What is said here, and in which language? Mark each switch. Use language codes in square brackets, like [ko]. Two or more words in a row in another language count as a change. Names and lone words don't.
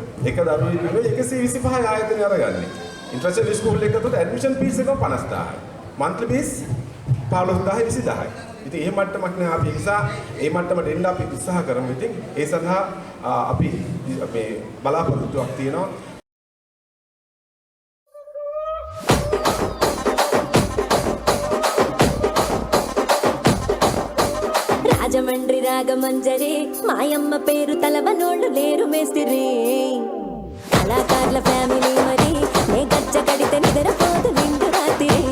[si] එක දරුවෙක් නෙවෙයි 125යි ආයතනය අරගන්නේ. [en] international school [si] එකකට [en] admission fees [si] එක 50000යි. [en] monthly fees [si] 15000යි 20000යි. ඉතින් මේ මට්ටමක් නෑ අපි නිසා මේ මට්ටමට එන්න අපි උත්සාහ කරමු. ඉතින් ඒ සඳහා අපි මේ බලාපොරොත්තුවක් තියෙනවා. [te] రాజమండ్రి రాగమంజరి మాయమ్మ పేరు తలవనోళ్ళు లేరు మేస్తిరి కళాకారుల ఫ్యామిలీ మరి నే గజ్జ కడితే నిద్రపోదు నిండు రాత్రి